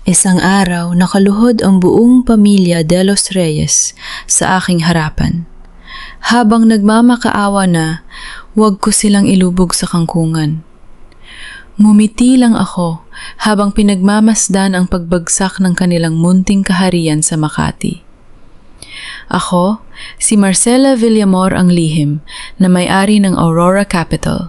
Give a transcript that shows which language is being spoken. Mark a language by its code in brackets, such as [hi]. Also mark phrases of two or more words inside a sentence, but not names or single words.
[tl] Isang araw, nakaluhod ang buong pamilya de los Reyes sa aking harapan. Habang nagmamakaawa na, huwag ko silang ilubog sa kangkungan. Ngumiti lang ako habang pinagmamasdan ang pagbagsak ng kanilang munting kaharian sa Makati. Ako, si Marcela Villamor ang lihim na may-ari ng Aurora Capital.